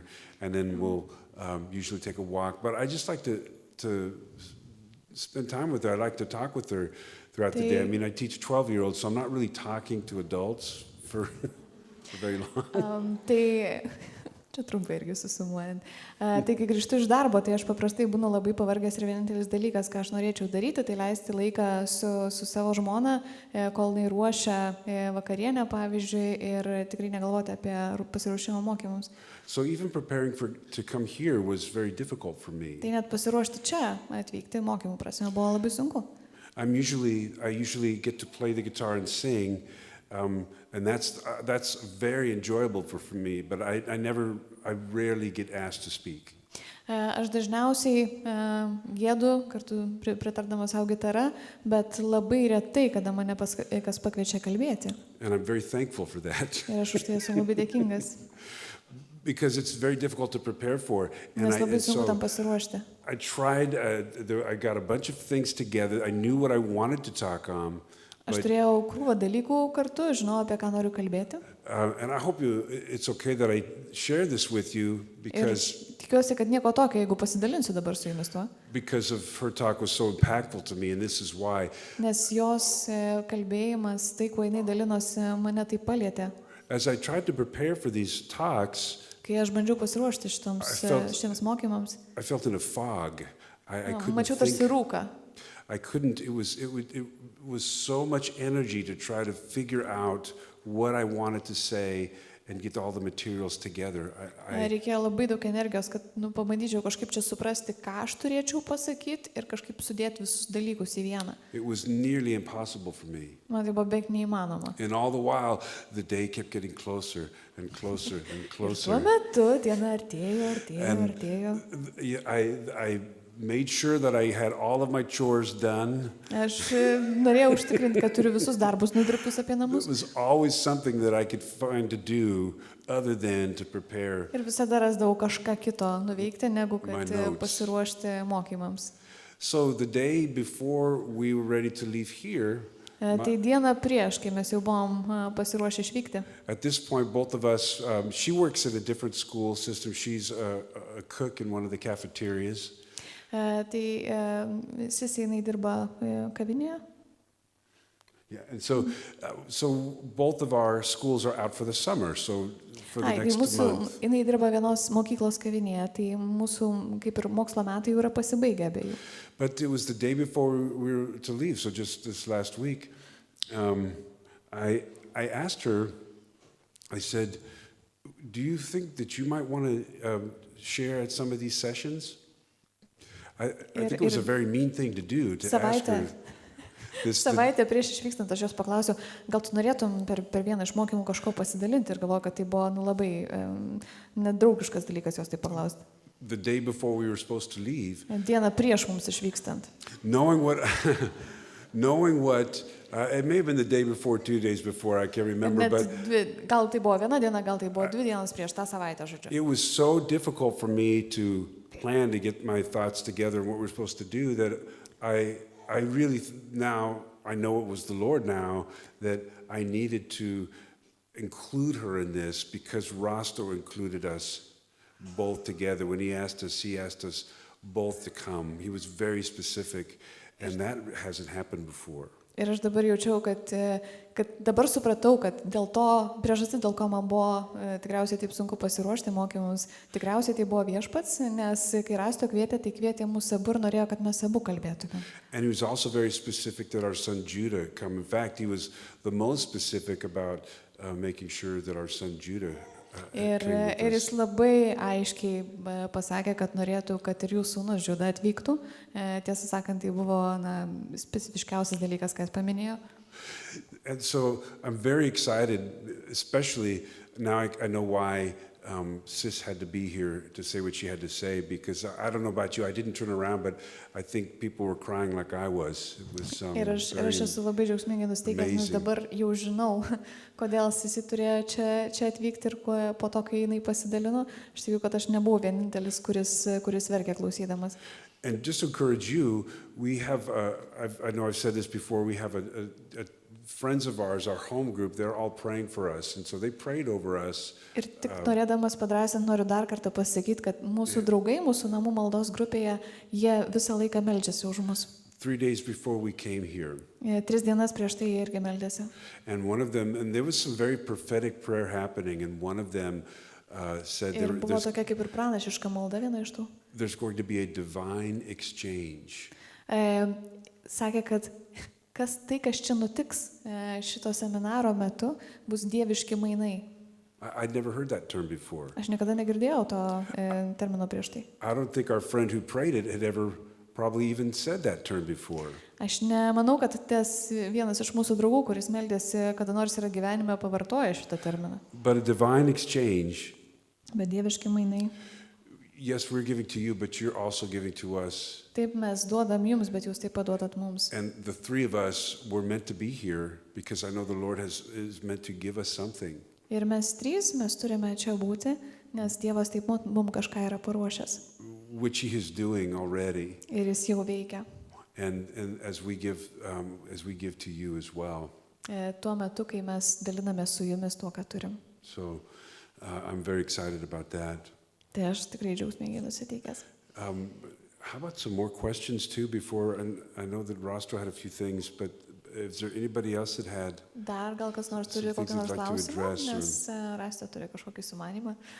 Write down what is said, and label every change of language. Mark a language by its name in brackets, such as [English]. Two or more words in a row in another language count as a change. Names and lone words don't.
[English] And then we'll usually take a walk. But I just like to spend time with her. I like to talk with her throughout the day. I mean, I teach 12-year-olds, so I'm not really talking to adults for very long. [Lithuanian] Čia trumpai irgi susumuojant. Tai kai grįžtu iš darbo, tai aš paprastai būnu labai pavargęs ir vienintelis dalykas, ką aš norėčiau daryti, tai leisti laiką su savo žmona, kol jinai ruošia vakarienę, pavyzdžiui, ir tikrai negalvoti apie pasiruošimą mokymams. [English] So even preparing to come here was very difficult for me. [Lithuanian] Tai net pasiruošti čia atvykti mokymų prasme buvo labai sunku. [English] I usually get to play the guitar and sing, and that's very enjoyable for me. But I rarely get asked to speak. [Lithuanian] Aš dažniausiai giedu kartu pritardamas savo gitarą, bet labai retai, kada mane kas pakviečia kalbėti. [English] And I'm very thankful for that. [Lithuanian] Ir aš už tai esu labai dėkingas. [English] Because it's very difficult to prepare for. [Lithuanian] Nes labai sunku tam pasiruošti. [English] I tried, I got a bunch of things together. I knew what I wanted to talk on. [Lithuanian] Aš turėjau krūvą dalykų kartu, žinau, apie ką noriu kalbėti. [English] And I hope it's okay that I share this with you because... [Lithuanian] Ir tikiuosi, kad nieko tokio, jeigu pasidalinsiu dabar su jumis tuo. [English] Because of her talk was so impactful to me, and this is why. [Lithuanian] Nes jos kalbėjimas, tai, kuo jinai dalinosi, mane tai palietė. [English] As I tried to prepare for these talks, [Lithuanian] kai aš bandžiau pasiruošti šitiems mokymams, [English] I felt in a fog. I couldn't [Lithuanian] mačiau tarsi rūką. [English] I couldn't, it was so much energy to try to figure out what I wanted to say and get all the materials together. [Lithuanian] Reikėjo labai daug energijos, kad pabandyčiau kažkaip čia suprasti, ką aš turėčiau pasakyti ir kažkaip sudėti visus dalykus į vieną. [English] It was nearly impossible for me. [Lithuanian] Man tai buvo beveik neįmanoma. [English] And all the while, the day kept getting closer and closer and closer. [Lithuanian] Ir tuo metu diena artėjo. [English] I made sure that I had all of my chores done. [Lithuanian] Aš norėjau užtikrinti, kad turiu visus darbus nudirbtus apie namus. [English] It was always something that I could find to do other than to prepare. [Lithuanian] Ir visada rasdavau kažką kito nuveikti, negu kad pasiruošti mokymams. [English] So the day before we were ready to leave here, [Lithuanian] tai diena prieš, kai mes jau buvom pasiruošę išvykti. [English] At this point, both of us, she works at a different school system. She's a cook in one of the cafeterias. [Lithuanian] Tai Sisi jinai dirba kavinėje. [English] Yeah, and so both of our schools are out for the summer. So for the next month. [Lithuanian] Jinai dirba vienos mokyklos kavinėje, tai mūsų kaip ir mokslo metai jau yra pasibaigę abiejų. [English] But it was the day before we were to leave, so just this last week, I asked her, I said, do you think that you might want to share at some of these sessions? I think it was a very mean thing to do, to ask her. [Lithuanian] Savaitę prieš išvykstant aš jos paklausiau, gal tu norėtum per vieną iš mokymų kažko pasidalinti, ir galvoju, kad tai buvo labai nedraugiškas dalykas jos tai paklausti. [English] The day before we were supposed to leave. [Lithuanian] Dieną prieš mums išvykstant. [English] Knowing what, it may have been the day before, 2 days before, I can't remember, but [Lithuanian] gal tai buvo viena diena, gal tai buvo 2 dienas prieš tą savaitę, žodžiu. [English] It was so difficult for me to plan to get my thoughts together and what we're supposed to do that I really now, I know it was the Lord now, that I needed to include her in this because Rosto included us both together. When he asked us both to come. He was very specific, and that hasn't happened before. [Lithuanian] Ir aš dabar jaučiau, kad dabar supratau, kad dėl to priežastis, dėl ko man buvo tikriausiai taip sunku pasiruošti mokymams, tikriausiai tai buvo Viešpats, nes kai Rasto kvietė, tai kvietė mus abu ir norėjo, kad mes abu kalbėtume. [English] And he was also very specific that our son Judah come. In fact, he was the most specific about making sure that our son Judah [Lithuanian] Ir jis labai aiškiai pasakė, kad norėtų, kad ir jų sūnus Juda atvyktų. Tiesą sakant, tai buvo specifiškiausias dalykas, ką jis paminėjo. [English] And so I'm very excited, especially now I know why Sis had to be here to say what she had to say, because I don't know about you, I didn't turn around, but I think people were crying like I was. It was [Lithuanian] ir aš esu labai džiaugsmingai nusteikęs, nes dabar jau žinau, kodėl Sisi turėjo čia atvykti ir po to, kai jinai pasidalino, aš tikiu, kad aš nebuvau vienintelis, kuris verkė klausydamas. [English] And just to encourage you, we have, I know I've said this before, we have a friends of ours, our home group, they're all praying for us, and so they prayed over us. [Lithuanian] Ir tik norėdamas padrąsinti, noriu dar kartą pasakyti, kad mūsų draugai, mūsų namų maldos grupėje, jie visą laiką meldžiasi už mus. [English] 3 days before we came here. [Lithuanian] 3 dienas prieš tai jie irgi meldėsi. [English] And one of them, and there was some very prophetic prayer happening, and one of them said [Lithuanian] ir buvo tokia kaip ir pranašiška malda viena iš tų. [English] There's going to be a divine exchange. [Lithuanian] Sakė, kad kas čia nutiks šito seminaro metu, bus dieviški mainai. [English] I'd never heard that term before. [Lithuanian] Aš niekada negirdėjau to termino prieš tai. [English] I don't think our friend who prayed it had ever probably even said that term before. [Lithuanian] Aš nemanau, kad tas vienas iš mūsų draugų, kuris meldėsi, kada nors yra gyvenime pavartoja šitą terminą. [English] But a divine exchange. [Lithuanian] Bet dieviški mainai. [English] Yes, we're giving to you, but you're also giving to us. [Lithuanian] Taip mes duodam jums, bet jūs taip pat duodat mums. [English] And the three of us were meant to be here because I know the Lord is meant to give us something. [Lithuanian] Ir mes trys, mes turime čia būti, nes Dievas taip mums kažką yra paruošęs. [English] Which he is doing already. [Lithuanian] Ir jis jau veikia. [English] And as we give to you as well. [Lithuanian] Tuo metu, kai mes daliname su jumis tuo, ką turim. [English] So I'm very excited about that. [Lithuanian] Tai aš tikrai džiaugsmingai nusiteikęs. [English] How about some more questions too before, and I know that Rostro had a few things, but is there anybody else that had? [Lithuanian] Dar gal kas nors turi kokį nors klausimą, nes Rastė turi kažkokį sumanymą.